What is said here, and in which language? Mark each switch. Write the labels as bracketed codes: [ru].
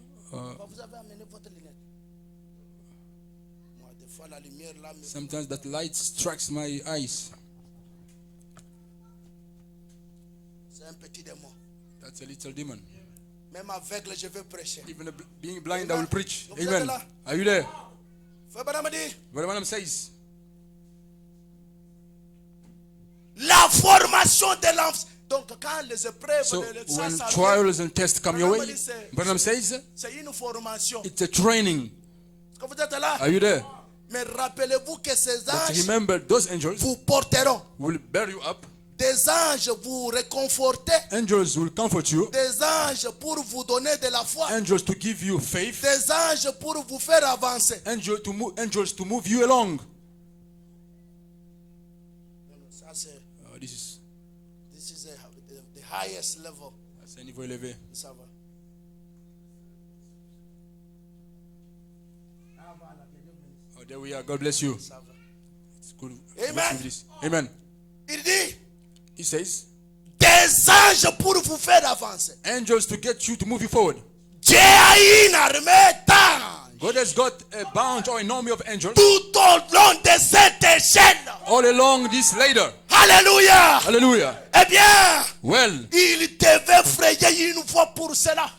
[fr] Vous avez amené votre lunette. Moi, des fois, la lumière là me... [en] Sometimes that light strikes my eyes. [fr] C'est un petit démon. [en] That's a little demon. [fr] Même aveugle, je vais prêcher. [en] Even being blind, I will preach. [fr] Vous êtes [en] Amen. [fr] là? [en] Are you there? [fr] Frère Branham dit, [en] Brother Branham says, [fr] la formation de l'enfant. Donc, quand les épreuves, [en] so [fr] ça, [en] when [fr] ça vient, [en] trials and tests come your way, Branham says, [fr] c'est une formation. [en] it's a training. [fr] Est-ce que vous êtes là? [en] Are you there? [fr] Mais rappelez-vous que ces [en] But [fr] anges [en] remember, those angels [fr] vous porteront. [en] will bear you up. [fr] Des anges vous réconforter. [en] Angels will comfort you. [fr] Des anges pour vous donner de la foi. [en] Angels to give you faith. [fr] Des anges pour vous faire avancer. [en] Angels to move you along. [fr] Ça, c'est... [en] This is the highest level. [fr] c'est un niveau élevé. Ça va. [en] Oh, there we are. God bless you. It's good. Amen. Amen. [fr] Il dit, [en] He says, [fr] des anges pour vous faire avancer. [en] angels to get you to move you forward. [fr] Dieu a une armée d'anges [en] God has got a bunch or an army of angels [fr] tout au long de cette échelle. [en] all along this ladder. [fr] Alléluia. [en] Hallelujah. [fr] Eh bien, [en] Well, [fr] il devait frayer une voie pour cela.